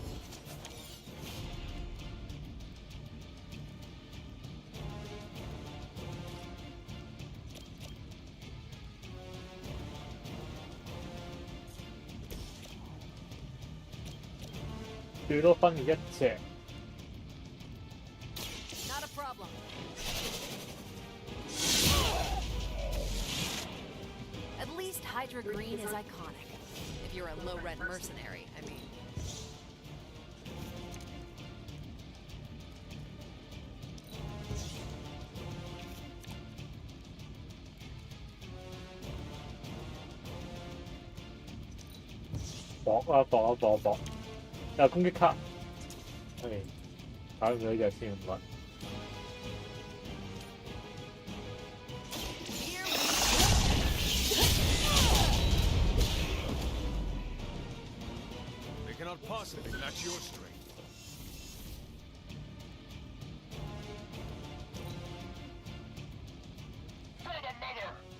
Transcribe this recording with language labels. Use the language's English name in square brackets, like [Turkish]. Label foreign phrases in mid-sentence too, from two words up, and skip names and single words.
[Cantonese] " 最多分一隻， [English] Not a problem. At least Hydra Green is iconic. If you're a low-rent mercenary, I mean. [Cantonese] 搏啊搏啊搏啊搏！有攻擊卡，係打完佢呢隻先唔該。 [English] Here They cannot possibly match your strength. For the mother!